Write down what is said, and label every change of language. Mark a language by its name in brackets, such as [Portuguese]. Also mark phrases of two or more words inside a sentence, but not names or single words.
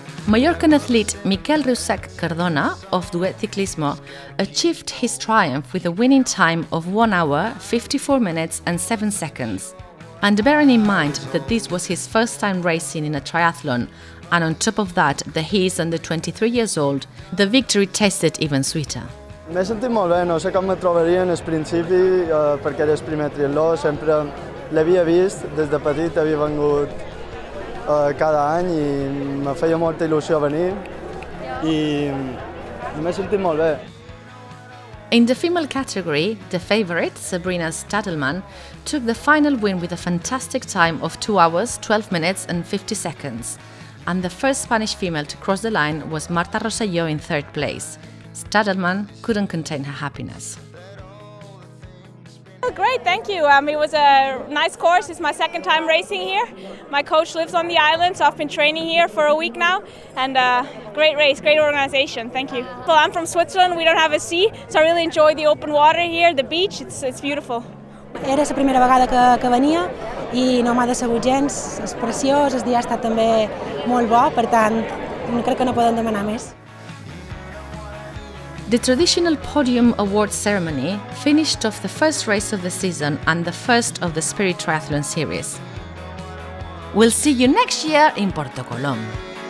[English] Mallorcan athlete Miquel Riussac Cardona of Duet Ciclismo achieved his triumph with a winning time of 1 hour, 54 minutes and 7 seconds. And bearing in mind that this was his first time racing in a triathlon, and on top of that that he is under 23 years old, the victory tasted even sweeter. [Catalan] M'he sentit molt bé, no sé com me trobaria en el principi perquè era el primer triatló, sempre l'havia vist, des de petit havia vengut cada any i me feia molta il·lusió venir i m'he sentit molt bé. [English] In the female category, the favourite, Sabrina Stadelman, took the final win with a fantastic time of 2 hours, 12 minutes and 50 seconds. And the first Spanish female to cross the line was Marta Rosselló in third place. Stadelman couldn't contain her happiness. Great, thank you. It was a nice course. It's my second time racing here. My coach lives on the island, so I've been training here for a week now. And great race, great organization. Thank you. Well, I'm from Switzerland. We don't have a sea, so I really enjoy the open water here, the beach. It's beautiful. [Catalan] Era la primera vegada que venia i no m'ha decebut gens. És preciós, el dia ha estat també molt bo, per tant, crec que no podem demanar més. [English] The traditional podium awards ceremony finished off the first race of the season and the first of the Spirit Triathlon Series. We'll see you next year in Portocolom.